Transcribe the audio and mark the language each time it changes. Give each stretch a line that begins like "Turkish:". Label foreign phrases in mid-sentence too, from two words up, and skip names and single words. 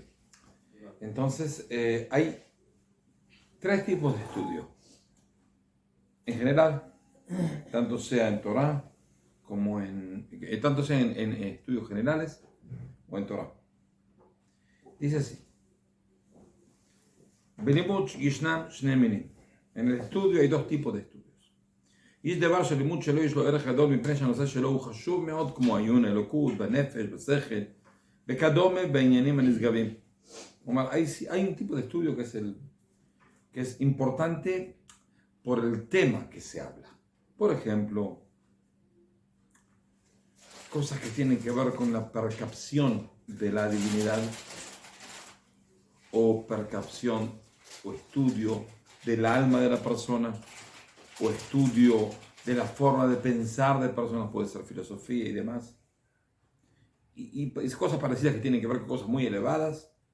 Spanish: Entonces, hay tres tipos de estudio. En general, tanto sea en Torah como tanto sea en estudios generales o en Torah. Dice así.
Hebrew: בלימוד ישנם שני מינים.
Spanish: En el estudio hay dos tipos de estudios.
Hebrew: יש דבר שלימוד שלו יש לו ערך גדול מפני שהנושא שלו הוא חשוב מאוד כמו עיון אלוקות, בנפש, בשכל, וכדומה בעניינים הנשגבים. כלומר,
Spanish: hay un tipo de estudio que es importante por el tema que se habla. Por ejemplo, cosas que tienen que ver con la percepción de la divinidad o percepción o estudio del alma de la persona o estudio de la forma de pensar de personas, puede ser filosofía y demás, y cosas parecidas que tienen que ver con cosas muy elevadas.